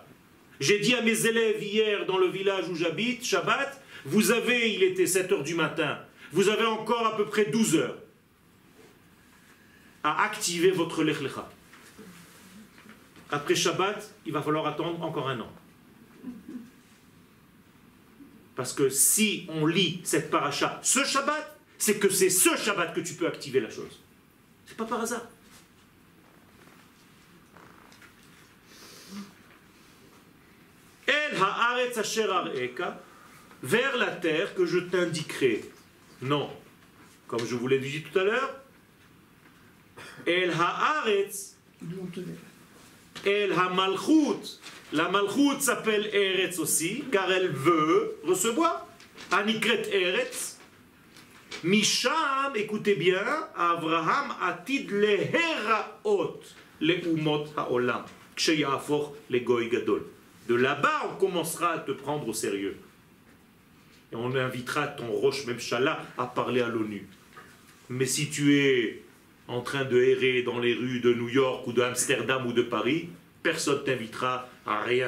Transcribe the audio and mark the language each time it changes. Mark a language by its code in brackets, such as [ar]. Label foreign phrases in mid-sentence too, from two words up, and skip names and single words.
[fr] J'ai dit à mes élèves hier dans le village où j'habite, Shabbat, vous avez, il était 7 h du matin, vous avez encore à peu près 12 heures à activer votre Lech Lecha. Après Shabbat, il va falloir attendre encore un an. Parce que si on lit cette paracha ce Shabbat, c'est que c'est ce Shabbat que tu peux activer la chose. C'est pas par hasard. [he] אל הארץ אשר אראך, [fr] vers la terre que je t'indiquerai. Non, comme je vous l'ai dit tout à l'heure, [he] אל הארץ אל המלכות. [fr] La malchut s'appelle Eretz aussi, car elle veut recevoir. [he] הנקראת ארץ משם, [fr] écoutez bien, [he] אברהם עתיד להראות לאומות העולם כשיפרה לגוי גדול. [fr] De là-bas, on commencera à te prendre au sérieux. Et on invitera ton [he] ראש ממשלה [fr] à parler à l'ONU. Mais si tu es en train de errer dans les rues de New York ou d'Amsterdam ou de Paris, personne ne t'invitera à rien.